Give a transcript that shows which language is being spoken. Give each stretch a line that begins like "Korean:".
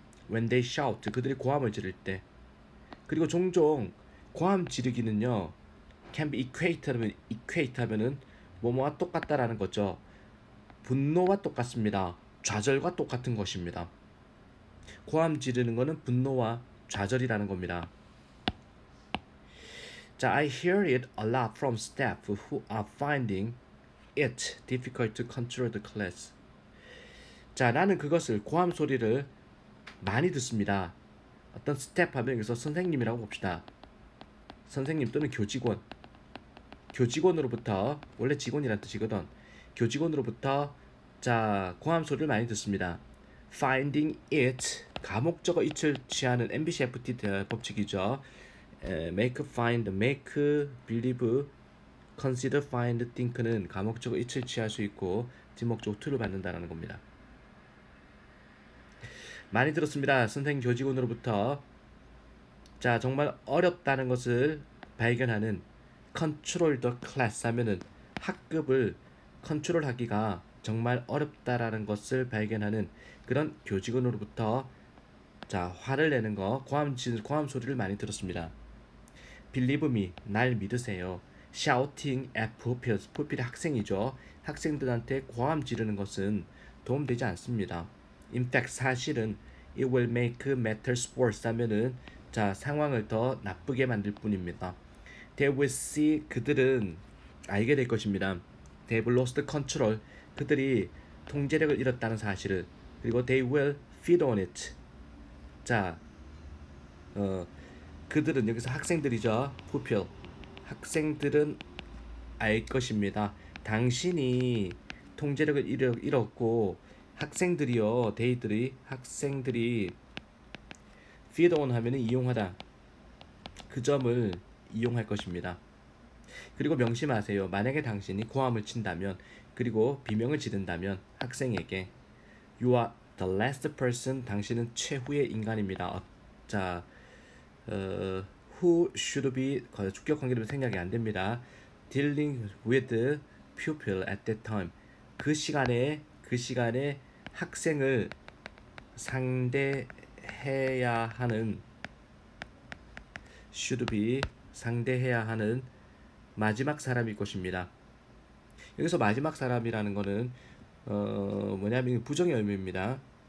English: When they shout,
Korean: 그들이 고함을 지를 때. 그리고 종종 고함 지르기는요
English: can be equate
Korean: 하면은 뭐뭐와 똑같다라는 거죠. 분노와 똑같습니다. 좌절과 똑같은 것입니다. 고함 지르는 거는 분노와 좌절이라는 겁니다.
English: 자, I hear it a lot from staff who are finding it difficult to control the class.
Korean: 자, 나는 그것을 고함 소리를 많이 듣습니다. 어떤 스텝 하면 여기서 선생님이라고 봅시다. 선생님 또는 교직원. 교직원으로부터 원래 직원이란 뜻이거든. 교직원으로부터 자 고함 소리를 많이 듣습니다. Finding it 가목적어 it을 취하는 MBCFT 법칙이죠. Make, find, make, believe, consider, find, think는 가목적어 it을 취할 수 있고 뒷목적어 to를 받는다는 겁니다. 많이 들었습니다. 선생님 교직원으로부터 자 정말 어렵다는 것을 발견하는
English: control the class
Korean: 하면은 학급을 컨트롤하기가 정말 어렵다라는 것을 발견하는 그런 교직원으로부터 자 화를 내는 거 고함 소리를 많이 들었습니다.
English: Believe me,
Korean: 날 믿으세요.
English: Shouting at pupils,
Korean: pupil이 학생이죠. 학생들한테 고함 지르는 것은 도움되지 않습니다.
English: In fact,
Korean: 사실은
English: it will make matters worse
Korean: 하면은 자 상황을 더 나쁘게 만들 뿐입니다.
English: They will see,
Korean: 그들은 알게 될 것입니다.
English: They have lost control,
Korean: 그들이 통제력을 잃었다는 사실을.
English: 그리고 they will feed on it.
Korean: 자, 그들은 여기서 학생들이죠. pupil. 학생들은 알 것입니다. 당신이 통제력을 잃었고 학생들이요, 학생들이 feed on 하면은 이용하다. 그 점을 이용할 것입니다. 그리고 명심하세요. 만약에 당신이 고함을 친다면 그리고 비명을 지른다면 학생에게
English: You are the last person,
Korean: 당신은 최후의 인간입니다. 자,
English: who should be
Korean: 주격 관계로 생각이 안 됩니다.
English: Dealing with pupil at that time.
Korean: 그 시간에 학생을 상대해야 하는 should be 상대해야 하는 마지막 사람일 것입니다. 여기서 마지막 사람이라는 거는 뭐냐면 부정의 의미입니다.